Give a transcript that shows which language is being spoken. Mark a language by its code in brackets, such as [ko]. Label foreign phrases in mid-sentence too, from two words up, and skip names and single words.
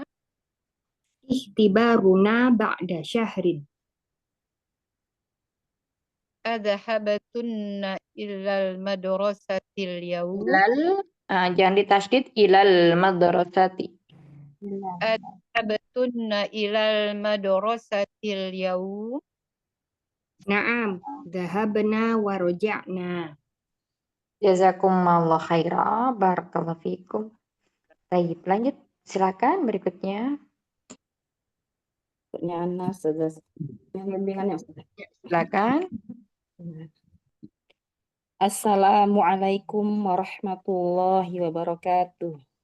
[ar] اختبارنا بعد شهر. أذهبتن إلى المدرسة اليوم? [id] jangan ditasydid, [ar] إلى المدرسة. أذهبتن إلى المدرسة اليوم? نعم، ذهبنا ورجعنا. جزاكم الله خيرا، بارك الله فيكم. [id] Baik, lanjut. Silakan berikutnya. Anas, bimbingannya. Silakan. [ar] السلام عليكم ورحمة الله وبركاته.